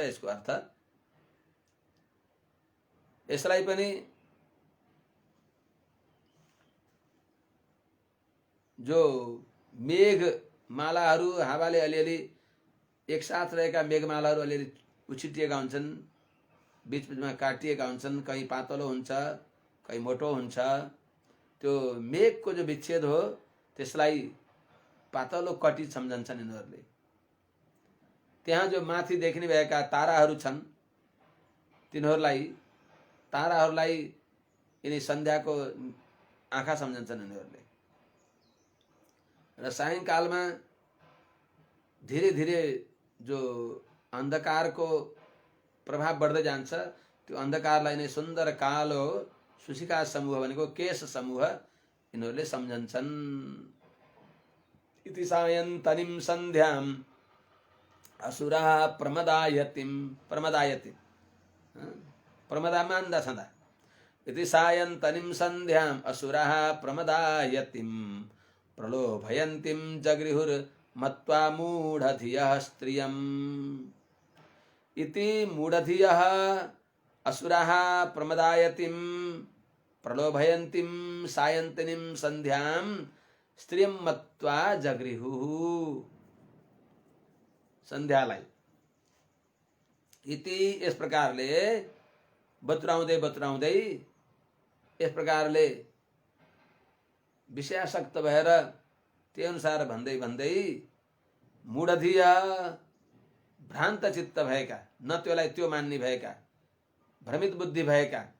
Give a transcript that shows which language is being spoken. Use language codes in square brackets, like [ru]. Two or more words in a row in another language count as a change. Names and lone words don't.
[ne] यसको अर्थ यसलाई पनि जो मेघ मालाहरू, हावाले अलिअलि एकसाथ रहेका मेघमालाहरू अलिअलि उछिटिएका हुन्छन्, बीचबीचमा काटिएका हुन्छन्, कहीँ पातलो हुन्छ, कहीँ मोटो हुन्छ, त्यो मेघको जो विच्छेद हो त्यसलाई पातलो कटी सम्झन्छन् यिनीहरूले। त्यहाँ जो माथि देखिने भएका ताराहरू छन्, ताराहरूलाई यिनी सन्ध्याको आँखा सम्झन्छन् यिनीहरूले। र सायंकालमा [hi] धीरे धीरे [ne] जो अन्धकारको प्रभाव बढ्दै जान्छ, त्यो अन्धकारलाई नै सुन्दर कालो सुशिखा समूह भनेको केश समूह यिनीहरूले सम्झन्छन्। [sa] इति सायन्तनीं सन्ध्याम् असुरा प्रमदायतिम, [ne] प्रमदा मान्दा छँदा, [sa] इति सायन्तनीं सन्ध्याम् असुरा प्रमदायतिम प्रलोभयन्तीं जगृहुर मत्वा मूढधियः स्त्रियम्। इति मूढधियः असुराः प्रमदायतिं प्रलोभयन्तीं सायन्तनीं संध्यां स्त्रियं मत्वा जगृहुः। [ne] संध्यालाई इति इस प्रकारले बतुराउँदै इस प्रकारले विषयासक्त भएर त्यही अनुसार भन्दै मूढधिय भ्रान्त चित्त भएका, न त्योलाई त्यो मान्ने भएका, भ्रमित बुद्धि भएका,